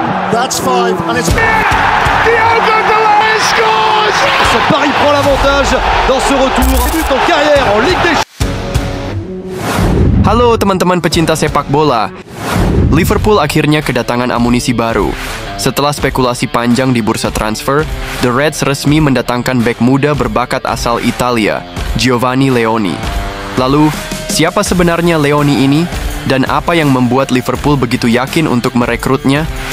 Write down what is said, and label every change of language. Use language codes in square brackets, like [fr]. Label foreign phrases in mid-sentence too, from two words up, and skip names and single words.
[en] That's five, and it's... Diogo Dalot scores! [fr] Paris prend l'avantage dans ce retour. Début en carrière en Ligue des Champions. [id] Halo teman-teman pecinta sepak bola. Liverpool akhirnya kedatangan amunisi baru. Setelah spekulasi panjang di bursa transfer, The Reds resmi mendatangkan bek muda berbakat asal Italia, Giovanni Leoni. Lalu, siapa sebenarnya Leoni ini? Dan apa yang membuat Liverpool begitu yakin untuk merekrutnya?